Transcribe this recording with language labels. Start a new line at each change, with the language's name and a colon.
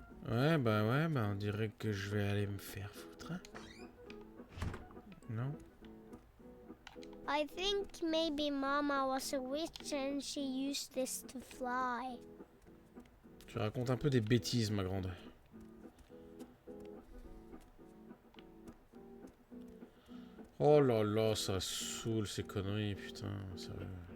French: Ouais, bah on dirait que je vais aller me faire foutre. Hein? Non?
English: I think maybe Mama was a witch and she used this to fly.
French: Tu racontes un peu des bêtises, ma grande. Oh là là, ça saoule ces conneries, putain, sérieux.